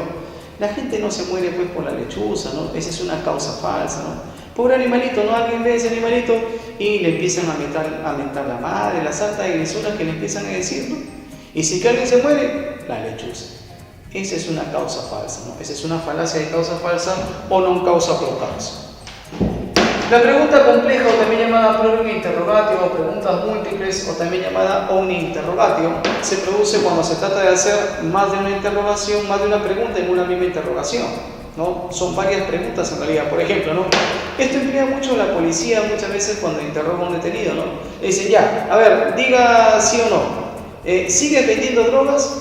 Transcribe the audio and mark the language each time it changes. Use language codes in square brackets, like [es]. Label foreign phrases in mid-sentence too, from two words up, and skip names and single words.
[es] La gente no se muere pues por la lechuza, ¿no? Esa es una causa falsa, ¿no? Pobre animalito, ¿no? Alguien ve ese animalito y le empiezan a mentar la madre, la santa agresora que le empiezan a decir, ¿no? Y si que alguien se muere, la lechuza. Esa es una causa falsa, ¿no? Esa es una falacia de causa falsa o [la] non causa pro causa. [es] La pregunta compleja, o también llamada [la] plurium interrogatio, [es] o preguntas múltiples, o también llamada omni-interrogatio, se produce cuando se trata de hacer más de una interrogación, más de una pregunta en una misma interrogación, ¿no? Son varias preguntas en realidad. Por ejemplo, ¿no? Esto emplea mucho la policía muchas veces cuando interroga a un detenido, ¿no? Le dicen, ya, a ver, diga sí o no. ¿Sigues vendiendo drogas?